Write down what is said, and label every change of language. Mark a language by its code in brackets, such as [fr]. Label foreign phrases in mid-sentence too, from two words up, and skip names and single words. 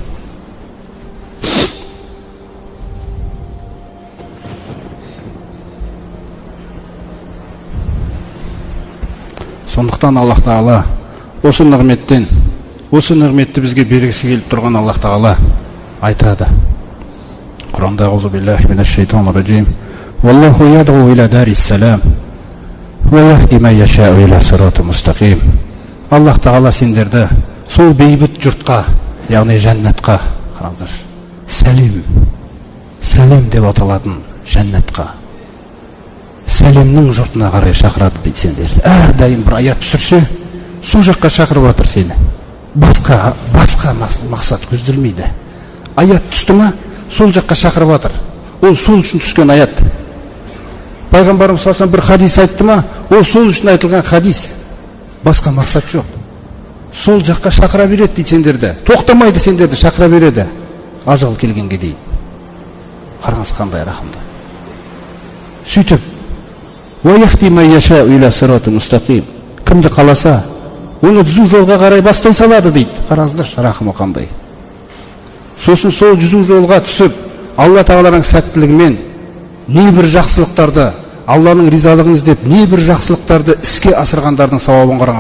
[kk] Сондықтан Аллах Тағала осы нығметтен, осы нығметті бізге бергісі келіп тұрған Аллах Тағала айтады. [ar] Құранда أعوذ بالله من الشيطان الرجيم. والله يدعو إلى دار السلام ويهدي من يشاء إلى صراط مستقيم. [kk] Аллах Тағала сендерді сол бейбіт жұртқа, яғни жәннатқа, қараңыздар, сәлем деп аталатын жәннатқа, сәлемнің жұртына қарай шақырады дейді сендерді. Әрдайым бір аят түсірсе, сол жаққа шақырып жатыр сені. Басқа мақсат көзделмейді. Аят түсті ма, сол жаққа шақырып жатыр. Ол сол үшін түскен аят. Пайғамбарымыз [ar] صلى الله عليه وسلم [kk] бір хадис айтты ма, ол сол үшін айтылған хадис. Басқа мақсат жоқ. Сол жаққа шақыра береді дейді сендерді. Тоқтамайды сендерді, шақыра береді. Ажал келгенге дейін. Қараңыз қандай рахымды. Сөйтіп, [ar] ويهدي من يشاء إلى صراط مستقيم. [kk] Кімді қаласа, оны жүзу жолға қарай бастай салады дейді. Қараңыздар, рахымы қандай. Сосын сол жүзу жолға түсіп, Алла Тағаланың сәттілігімен небір жақсылықтарды, Алланың ризалығын іздеп, небір жақсылықтарды іске асырғандардың сауабын қараңыз.